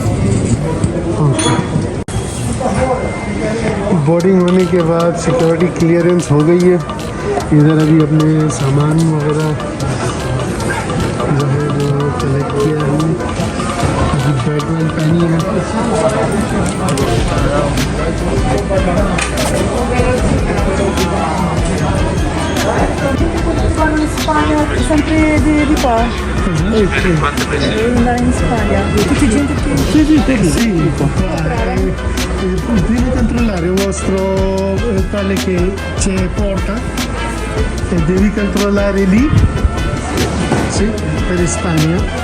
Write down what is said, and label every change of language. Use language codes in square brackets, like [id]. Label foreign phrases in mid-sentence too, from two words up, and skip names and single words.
[hi] बोर्डिंग होने के बाद सिक्योरिटी क्लियरेंस हो गई है। इधर अभी अपने सामान वगैरह जो है वो कलेक्ट किया हमने। अभी बैग वैग पहनी है। [it] In Spagna sempre di qua, andare in Spagna, tutti gente che... Sì, prima controllare il vostro tale che c'è porta e devi controllare lì, sì, per Spagna.